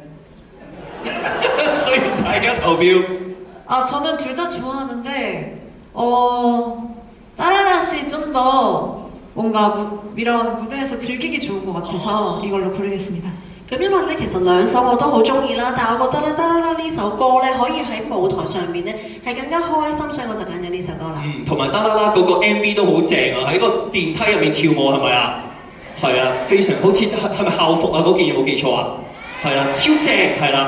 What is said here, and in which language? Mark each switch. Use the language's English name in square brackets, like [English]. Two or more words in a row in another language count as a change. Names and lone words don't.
[Cantonese] 雖然大家投票。 [Korean] 아, 저는 둘 다 좋아하는데, 따라라 씨 좀 더 뭔가 이런 무대에서 즐기기 좋은 것 같아서 이걸로 고르겠습니다. [Cantonese] 咁因為咧，其實兩首我都好中意啦，但係我覺得咧，得啦呢首歌咧，可以喺舞台上面咧係更加開心，所以我就揀咗呢首歌啦。同埋得啦啦嗰個 MV 都好正啊！喺個電梯入面跳舞係咪啊？係啊，非常好似係咪校服啊？嗰件有冇記錯啊？係啦，超正係啦。